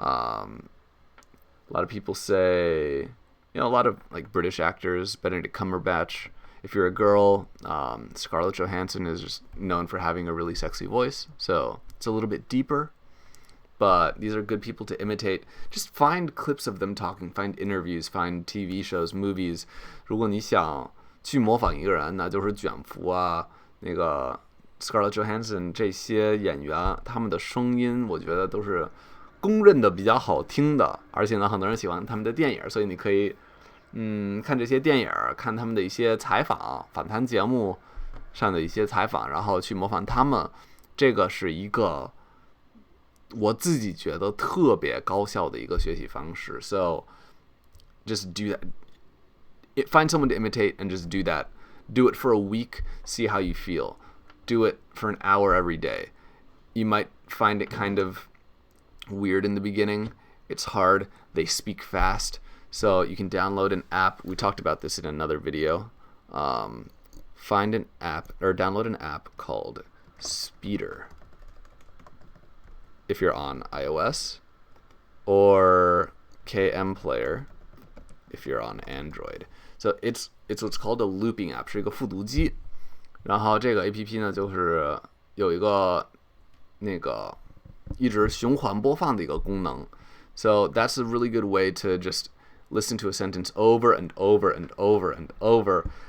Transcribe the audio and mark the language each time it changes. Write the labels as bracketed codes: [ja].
[en] A lot of people say, a lot of like British actors, Benedict Cumberbatch. If you're a girl, Scarlett Johansson is just known for having a really sexy voice, so it's a little bit deeper. But these are good people to imitate. Just find clips of them talking, find interviews, find TV shows, movies. [zh] 如果你想去模仿一个人，那就是卷福啊，那个 Scarlett Johansson 这些演员，他们的声音我觉得都是公认的比较好听的，而且呢，很多人喜欢他们的电影，所以你可以看这些电影，看他们的一些采访、访谈节目上的一些采访，然后去模仿他们。这个是一个我自己觉得特别高效的一个学习方式。 [en] So just do that. Find someone to imitate and just do that. Do it for a week, see how you feel. Do it for an hour every day. You might find it kind of weird in the beginning. It's hard. They speak fast. So you can download an app. We talked about this in another video. Find an app or download an app called Speeder if you're on iOS, or KM Player if you're on Android. So it's what's called a looping app, [zh] 是一个复读机。然后这个 APP 呢，就是有一个那个一直循环播放的一个功能。 [en] So that's a really good way to just listen to a sentence over and over and over and over.